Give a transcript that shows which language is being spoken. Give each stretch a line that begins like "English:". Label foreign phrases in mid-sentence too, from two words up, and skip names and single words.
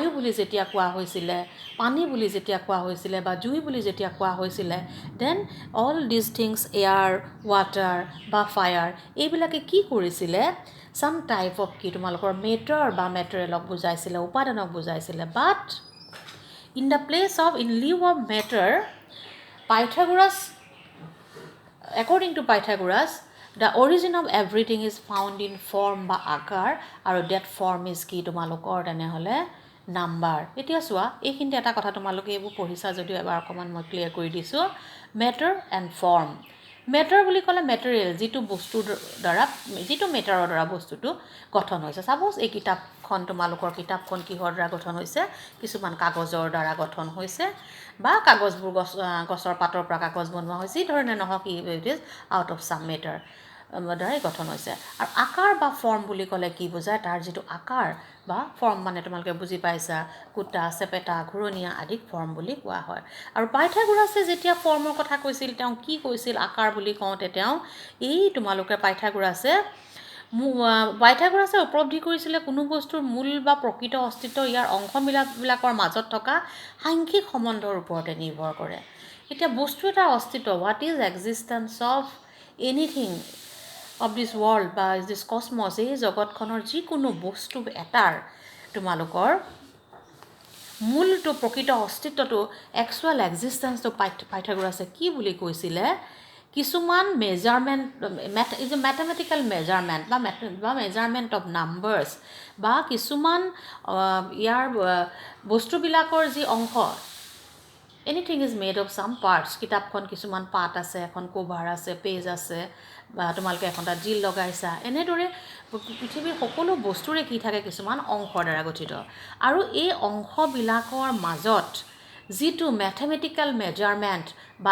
Assamese: বুলি যেতিয়া কোৱা হৈছিলে পানী বুলি যেতিয়া কোৱা হৈছিলে বা জুই বুলি যেতিয়া কোৱা হৈছিলে
English: then all these things air water
Assamese: বা ফায়াৰ এইবিলাকে কি কৰিছিলে
English: some type of
Assamese: কি তোমালোকৰ মেটাৰ বা মেটেৰিয়েলক বুজাইছিলে উপাদানক বুজাইছিলে
English: but in lieu of matter
Assamese: পাইথাগোৰাছ
English: according to Pythagoras the origin of everything is found in form
Assamese: বা আকাৰ আৰু
English: that form is
Assamese: কি তোমালোকৰ তেনেহ'লে নাম্বাৰ এতিয়া চোৱা এইখিনিতে এটা কথা তোমালোকে এইবোৰ পঢ়িছা যদিও এবাৰ অকণমান মই ক্লিয়াৰ কৰি দিছোঁ
English: matter and form
Assamese: মেটাৰ বুলি ক'লে মেটেৰিয়েল যিটো বস্তুৰ দ্বাৰা যিটো মেটাৰৰ দ্বাৰা বস্তুটো গঠন হৈছে চাপ'জ এই তোমালোকৰ কিতাপখন কিহৰ দ্বাৰা গঠন হৈছে কিছুমান কাগজৰ দ্বাৰা গঠন হৈছে বা কাগজবোৰ গছৰ পাতৰ পৰা কাগজ বনোৱা হৈছে যি ধৰণে নহওক
English: it is out of some matter
Assamese: দ্বাৰাই গঠন হৈছে আৰু আকাৰ বা ফৰ্ম বুলি ক'লে কি বুজায় তাৰ যিটো আকাৰ বা ফৰ্ম মানে তোমালোকে বুজি পাইছা কুটা চেপেটা ঘূৰণীয়া আদিক ফৰ্ম বুলি কোৱা হয় আৰু পাইথাগোৰাছে যেতিয়া ফৰ্মৰ কথা কৈছিল তেওঁ কি কৈছিল আকাৰ বুলি কওঁতে তেওঁ এই তোমালোকে পাইথাগোৰাছে উপলব্ধি কৰিছিলে কোনো বস্তুৰ মূল বা প্ৰকৃত অস্তিত্ব ইয়াৰ অংশবিলাকৰ মাজত থকা সাংখ্যিক সম্বন্ধৰ ওপৰতে নিৰ্ভৰ কৰে এতিয়া বস্তু এটাৰ অস্তিত্ব
English: what is existence of anything of this world
Assamese: বা
English: this cosmos
Assamese: এই জগতখনৰ যিকোনো বস্তু এটাৰ তোমালোকৰ মূলটো প্ৰকৃত অস্তিত্বটো
English: actual existence
Assamese: পাইথাগোৰাছে কি বুলি কৈছিলে কিছুমান
English: measurement is a mathematical measurement
Assamese: বা
English: measurement of numbers
Assamese: বা কিছুমান ইয়াৰ বস্তুবিলাকৰ যি অংশ
English: anything is made of some parts
Assamese: কিতাপখন কিছুমান পাৰ্ট আছে এখন কভাৰ আছে পেজ আছে বা তোমালোকে এখন তাত জিল লগাইছা এনেদৰে পৃথিৱীৰ সকলো বস্তুৰে কি থাকে কিছুমান অংশৰ দ্বাৰা গঠিত আৰু এই অংশবিলাকৰ মাজত যিটো
English: mathematical measurement
Assamese: বা